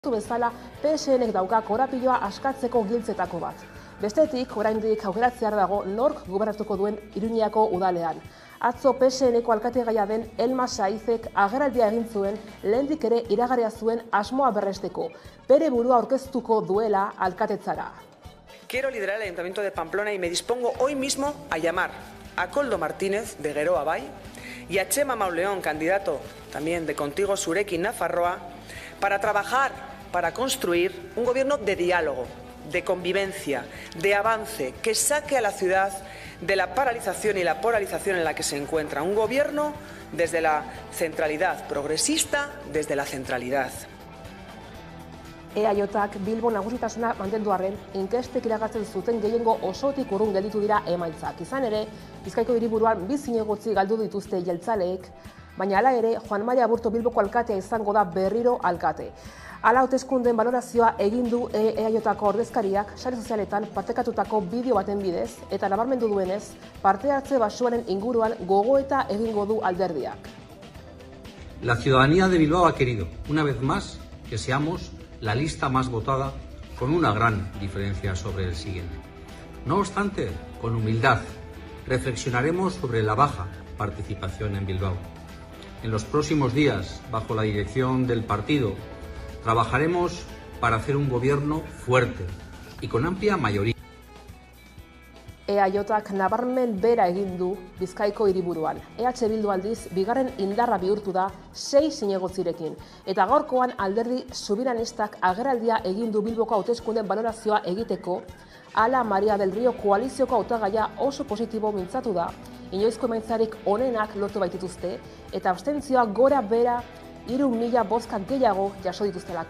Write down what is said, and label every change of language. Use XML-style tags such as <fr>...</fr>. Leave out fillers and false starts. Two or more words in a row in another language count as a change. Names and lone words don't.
<eu>bezala PSNek dauka korapiloa askatzeko giltzetako bat. Bestetik, oraindik aukeratzear dago nork gobernatuko duen Iruñako udalean. Atzo PSNeko alkategaia den Elma Saizek agerraldia egin zuen, lehendik ere iragarria zuen asmoa berresteko, bere burua aurkeztuko duela alkatetzara.</eu> <es>Quiero liderar el Ayuntamiento de Pamplona y me dispongo hoy mismo a llamar a Koldo Martínez de Geroa Bai y a Txema Mauleón, candidato también de Contigo Zurekin Nafarroa, para trabajar, para construir un gobierno de diálogo, de convivencia, de avance, que saque a la ciudad de la paralización y la polarización en la que se encuentra. Un gobierno desde la centralidad progresista, desde la centralidad.</es> <eu>EAJak Bilbo nagusitasuna mantendu arren, inkestek iragartzen zuten gehiengo osotik urrun gelditu dira emaitzak. Izan ere, Bizkaiko hiriburuan bi zinegotzi galdu dituzte jeltzaleek, baina hala ere, Juan Mari Aburto Bilboko alkatea izango da berriro alkate. Hala hauteskunden balorazioa egin du EAJako ordezkariak sare sozialetan partekatutako bideo baten bidez eta nabarmendu duenez, parte hartze baxuaren inguruan gogoeta egingo du alderdiak.</eu> <es>La ciudadanía de Bilbao ha querido, una vez más, que seamos la lista más votada con una gran diferencia sobre el siguiente. No obstante, con humildad, reflexionaremos sobre la baja participación en Bilbao. En los próximos días, bajo la dirección del partido, trabajaremos para hacer un gobierno fuerte y con amplia mayoría.</es> <eu>EAJak nabarmen bera egin du Bizkaiko hiriburuan. EH Bildu aldiz, bigarren indarra bihurtu da 6 zinegotzirekin. Eta gaurkoan alderdi subiranistak agerraldia egin du Bilboko hauteskunden balorazioa egiteko, hala Maria del Rio koalizioko hautagaia oso positibo mintzatu da, inoizko emaitzarik onenak lortu baitituzte, eta abstentzioa gora bera 3.000 bozka gehiago jaso dituztelako.</eu>